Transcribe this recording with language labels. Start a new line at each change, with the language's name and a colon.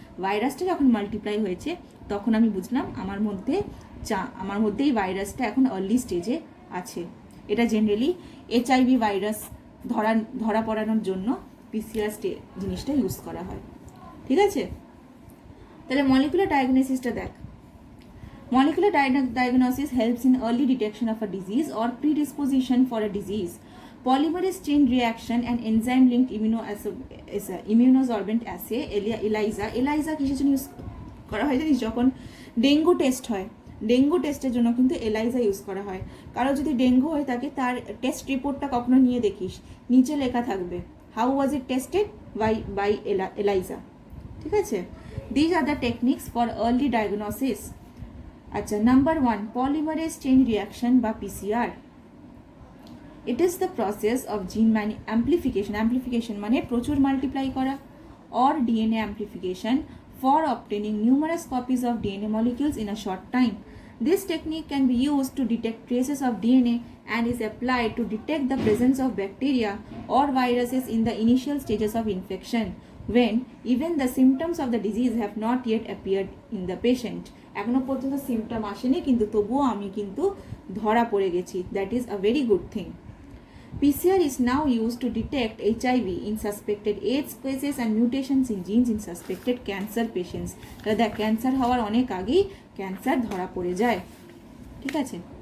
Bangla: ভাইরাসটা যখন মাল্টিপ্লাই হয়েছে, তখন আমি বুঝলাম আমার মধ্যে এই ভাইরাসটা এখন আর্লি স্টেজে আছে। এটা জেনারেলি HIV ভাইরাস ধরা পড়ানোর জন্য পিসিআর জিনিসটা ইউজ করা হয়, ঠিক আছে? তাহলে মলিকুলার ডায়াগনোসিসটা দেখ।
English: Molecular diagnosis helps in early detection of a disease or predisposition for a disease. Polymerase chain reaction and enzyme-linked immunosorbent assay, ELISA
Bangla: কিসের জন্য ইউজ করা হয় জানিস? যখন ডেঙ্গু টেস্ট হয়, ডেঙ্গু টেস্টের জন্য কিন্তু ELISA ইউজ করা হয়। কারো যদি ডেঙ্গু হয়ে থাকে, তার টেস্ট রিপোর্টটা কখনো নিয়ে দেখিস, নিচে লেখা থাকবে
English: how was it tested by ELISA,
Bangla: ঠিক আছে?
English: These are the techniques for early diagnosis.
Bangla: আচ্ছা, নাম্বার 1, পলিমারেজ চেইন রিয়াকশন বা PCR.
English: it is the process of gene amplification
Bangla: মানে প্রচুর মাল্টিপ্লাই করা,
English: Or DNA amplification for obtaining numerous copies of DNA molecules in a short time. This technique can be used to detect traces of DNA and is applied to detect the presence of bacteria or viruses in the initial stages of infection, when even the symptoms of the disease have not yet appeared in the patient.
Bangla: এখনো পর্যন্ত symptom আসেনি, কিন্তু তবুও আমি কিন্তু ধরা পড়ে গেছি।
English: That is a very good thing. PCR is now used to detect HIV in suspected AIDS cases and mutations in genes in suspected cancer patients.
Bangla: দেখ, ক্যান্সার হওয়ার অনেক আগেই ক্যান্সার ধরা পড়ে যায়, ঠিক আছে?